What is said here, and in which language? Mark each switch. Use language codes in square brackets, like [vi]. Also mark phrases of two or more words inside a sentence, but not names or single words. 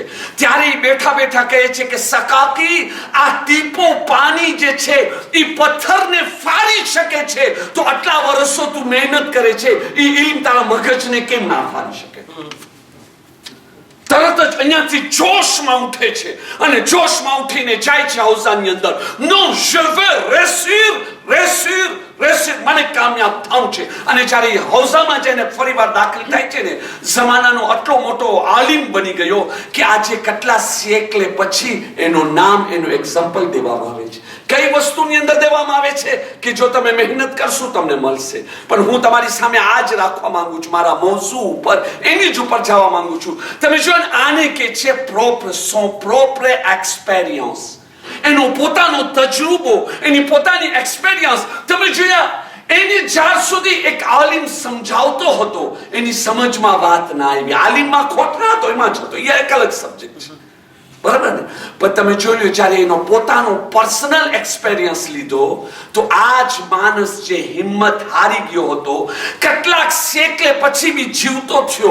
[gu] ત્યારે એ બેઠા બેઠા કહે છે કે સકાકી, આ ટીપો પાણી જે છે એ પથ્થરને ફાડી શકે છે, તો આટલા વર્ષો તું મહેનત કરે છે, એ ઇલ્મ તારા મગજને કેમ ના ફાડી શકે? તરત જ અહીંયાથી જોશમાં ઉઠે છે અને જોશમાં ઉઠીને જાય છે હૌસાની અંદર. [fr] નો je veux réussir, [gu] મને કામયાબ થવું છે. અને જ્યારે હૌસામાં જઈને ફરીવાર દાખલ થાય છે ને, જમાનાનો આટલો મોટો આલિમ બની ગયો કે આજે કેટલા સેકલે પછી એનું નામ, એનું એક્ઝામ્પલ દેવામાં આવે છે. કઈ વસ્તુની અંદર દેવામાં આવે છે કે જો તમે મહેનત કરશો તમને મળશે. પણ હું તમારી સામે આજ રાખવા માંગુ છું, મારા મોઝુ ઉપર, એની જ ઉપર જવા માંગુ છું. તમે જો આને કે છે [fr] son propre expérience, [gu] એનો પોતાનો તજુર્બો, એની પોતાની એક્સપેરિયન્સ. તમે જોયા, એની જ્યાર સુધી એક આલિમ સમજાવતો હતો એની સમજમાં વાત ના આવી. આલિમમાં ખોટ ના હતો, એમાં જ હતો, એ એક અલગ સબ્જેક્ટ છે, બરાબર ને? પણ તમે જોયું જ્યારે એનો પોતાનો [en] personal experience [gu] લીધો, તો આજ માણસ જે હિંમત હારી ગયો હતો, કેટલાક સેકલે પછી બી જીવતો થયો.